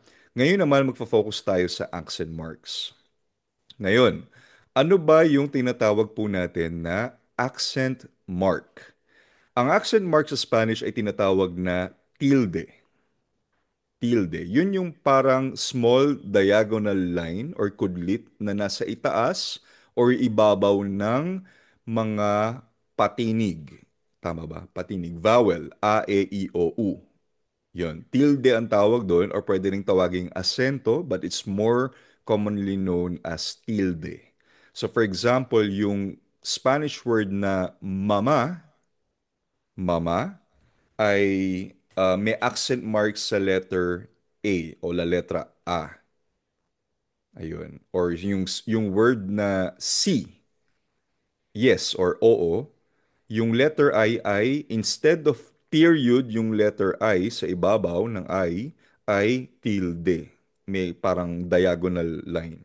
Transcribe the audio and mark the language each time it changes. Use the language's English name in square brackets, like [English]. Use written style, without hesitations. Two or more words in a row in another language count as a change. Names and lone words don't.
[Filipino] Ngayon naman magfo-focus tayo sa [English] accent marks. [Filipino] Ngayon, ano ba yung tinatawag po natin na [English] accent mark? [Filipino] Ang accent mark sa Spanish ay tinatawag na tilde. Tilde. Yun yung parang [English] small diagonal line [Filipino] or kudlit na nasa itaas or ibabaw ng mga patinig. Tama ba? Patinig. Vowel. A, E, I, O, U. Yun. Tilde ang tawag doon or pwede ring tawaging asento [English] but it's more commonly known as tilde. So for example, [Filipino] yung [English] Spanish word [Filipino] na mama, mama, ay may accent mark sa letter A o [Spanish] la letra A. [Filipino] Ayun. Or yung word na si, yes or oo, yung letter I ay [English] instead of period [Filipino] yung letter I sa ibabaw ng I ay tilde. May parang [English] diagonal line.